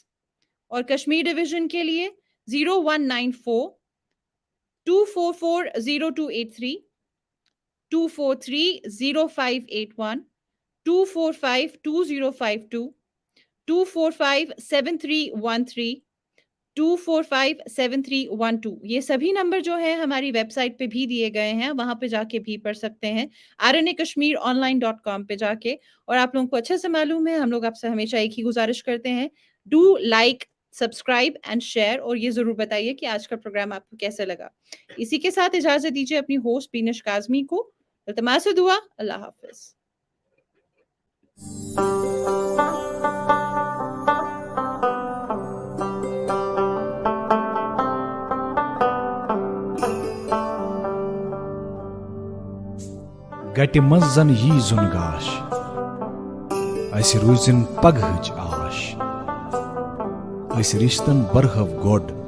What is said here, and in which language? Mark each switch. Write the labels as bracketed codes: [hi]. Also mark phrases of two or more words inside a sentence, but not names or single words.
[hi] और कश्मीर डिवीजन के लिए 0194 244 0283, 243 0581, 245 2052, 245 7313, 2457324312 ये सभी नंबर जो है हमारी वेबसाइट पे भी दिए गए हैं, वहां पे जाके भी पढ़ सकते हैं, rnakashmironline.com पे जाके। और आप लोगों को अच्छे से मालूम है, हम लोग आपसे हमेशा एक ही गुजारिश करते हैं, [en] do like, subscribe and share, [hi] और ये जरूर बताइए कि आज का प्रोग्राम आपको कैसा लगा। इसी के साथ इजाजत दीजिए अपनी होस्ट बीनिश काजमी को। इल्तमास दुआ, अल्लाह हाफिज। [ks] गटि मंज जन यी जुन गाश अस रूजिन पगहच आश अस रिश्तन बरहव गोड